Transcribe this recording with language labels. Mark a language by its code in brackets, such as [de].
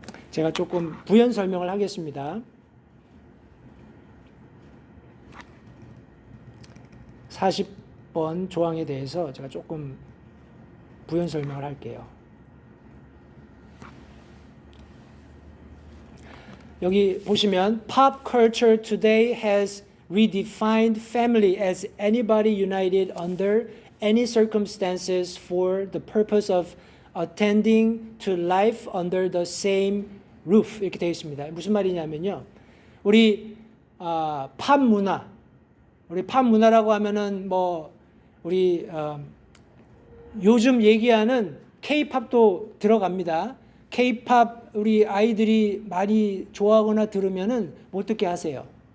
[ko] 제가 조금 부연 설명을 하겠습니다. 40번 조항에 대해서 제가 조금 부연 설명을 할게요. 여기 보시면 [en] Pop culture today has redefined family as anybody united under any circumstances for the purpose of attending to life under the same roof [ko] 이렇게 되어 있습니다. 무슨 말이냐면요. 우리 팝 문화, 우리 팝 문화라고 하면은 뭐 우리 요즘 얘기하는 K-팝도 들어갑니다. K-팝 우리 아이들이 많이 좋아하거나 들으면은 못 듣게 하세요.